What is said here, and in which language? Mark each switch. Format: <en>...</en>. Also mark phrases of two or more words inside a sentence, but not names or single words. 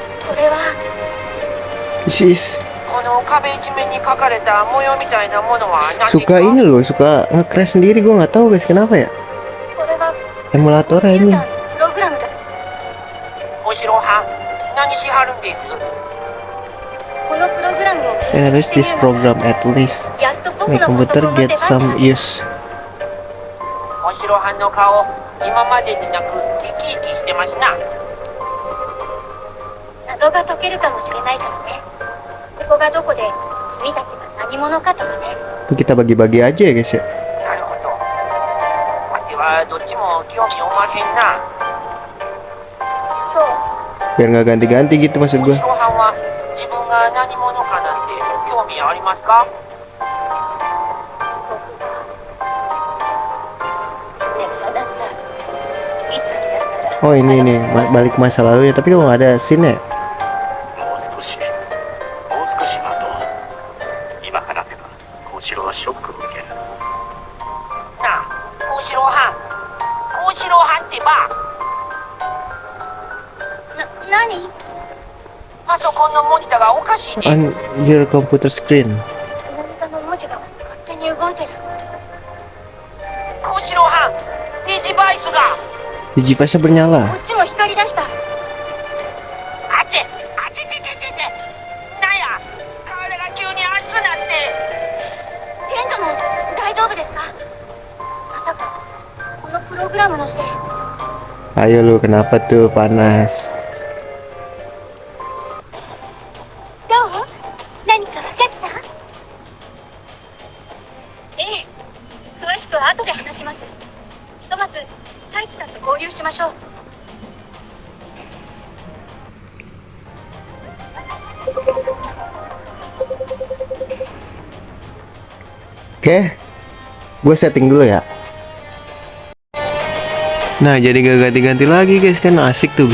<ja>れは</ja> <en>This is</en> <ja>この壁一面に描かれた模様みたいなものは何ですか？</ja> <id>suka ini loh, suka nge-crash sendiri. Gue nggak tahu guys kenapa ya.</id> <ja>これは</ja> <en>Emulator</en> <ja>コンピュー</ja> <id>ini.</id> <ja>ターのプログラムだ。お城は何しはるんです？このプログラムを</ja> <en>Yeah,</en> <ja>検</ja> <en>there's</en> <ja>索して</ja> <en>this</en> <ja>みるの。</ja> <en>program at least.</en> <ja>やっと僕</ja> <en>My</en> <ja>のパソ</ja> <en>computer</en> <ja>コンの出</ja> <en>get</en> <ja>番</ja> <en>some</en> <ja>だ。</ja> <en>use.</en> <ja>お城はんの顔、今までになく生き生きしてますな。謎が解けるかもしれないからね。ここがどこで君たちが何者かとかね。</ja> <id>Kita bagi-bagi aja ya guys ya.</id> <ja>なるほど。わてはどっちも興味おまへんな。そう。</ja> <id>Biar nggak ganti-ganti gitu maksud</id> <ja>お</ja> <id>gue.</id> <ja>城はんは自分が何者かなんて興味ありますか？ねえ、あなた、いつになったら</ja> <id>Oh ini balik ke masa lalu ya. Tapi kalau nggak ada scene ya.</id> <ja>もう少し待とう。今話せば小四郎はショックを受ける。なあ、お城はん。お城はんってば、何？パソコンのモニターがおかしいで。</ja> <en>On your computer screen.</en> <ja>何かの文字が勝手に動いてる。小四郎はん、デジバイスが。</ja> <id>Digivice-nya</id> <ja>こ</ja> <id>bernyala.</id> <ja>っちも光り出した。あちゃなんや、体が急に熱なって。テントの大丈夫ですか？まさかこのプログラムのせい。</ja> <id>Ayo lu, kenapa tuh panas?</id> <ja>どう？何か分かった？ええ、詳しくは後で話します。ひとまず太一さんと合流しましょう。</ja> <id>Oke, gue setting dulu ya. Nah, jadi gak ganti-ganti lagi guys, kan asik tuh.</id>